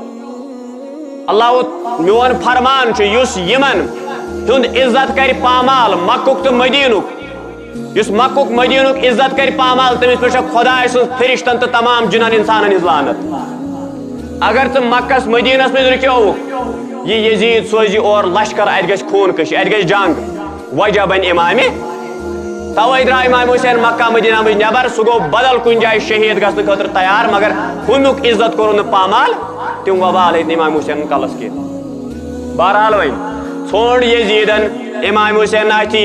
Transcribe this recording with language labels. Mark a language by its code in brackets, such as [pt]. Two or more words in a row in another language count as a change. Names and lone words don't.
[ks] اللہ میون فرمان چھُ یُس یمن ہُنٛد عزت کرِ پامال مکُک تہٕ مدیٖنُک یس مکُک مدینک عزت کر پامال تمس پہ خدا سن فرشتن تو تمام جنن انسانن ہز لعنت اگر ژٕ مکس مدینس مز رکیووُکھ یہ یزید سوزی اور لشکر ات گژھِ خوٗن کشی ات گژھِ جنگ وجہ بن امام توے درٛاو امام حسین مکہ مدینہ مز نٮ۪بر سُہ گوٚو بدل کُنہِ جایہِ شہید گژھنہٕ خٲطرٕ تیار مگر ہُمیُک عزت کوٚرُن نہٕ پامال تِم وبال ہیٚتۍ نہٕ امام حسینن کلس کینٛہہ بہرحال وۄنۍ ژھونڈ یزیدن امام حسین اتھی